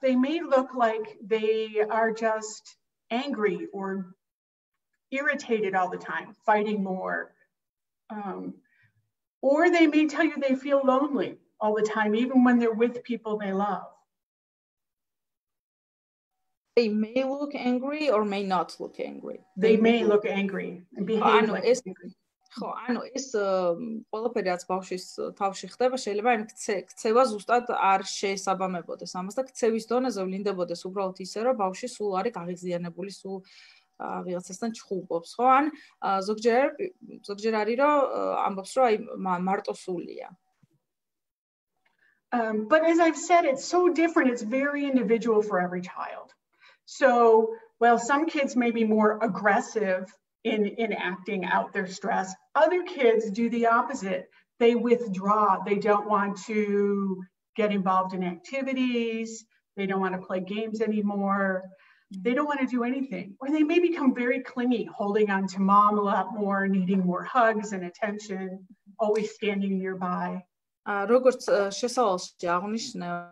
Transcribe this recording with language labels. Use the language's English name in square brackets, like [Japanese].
[English] They may look like they are just angry or irritated all the time, fighting more. Or they may tell you they feel lonely all the time, even when they're with people they love. They may look angry or may not look angry. They may look angry and behave like angry. [Georgian] ხო, ანუ ეს ყველაფერი რაც ბავშვის თავში ხდება, შეიძლება იმ ქცევა ზუსტად არ შეესაბამებოდეს ამას და ქცევის დონეზე ვლინდებოდეს უბრალოდ ისე, რომ ბავშვი სულ არის გაღიზიანებული, სულ ვიღაცასთან ჩხუბობს, ხო? ან ზოგჯერ არის, რომ ამბობს, რომ აი მარტოსულია. [English] But as I've said, it's so different. It's very individual for every child. So, while some kids may be more aggressive in acting out their stress, other kids do the opposite. They withdraw. They don't want to get involved in activities. They don't want to play games anymore. They don't want to do anything. Or they may become very clingy, holding on to mom a lot more, needing more hugs and attention, always standing nearby. [Georgian] როგორც შესავალში აღნიშნე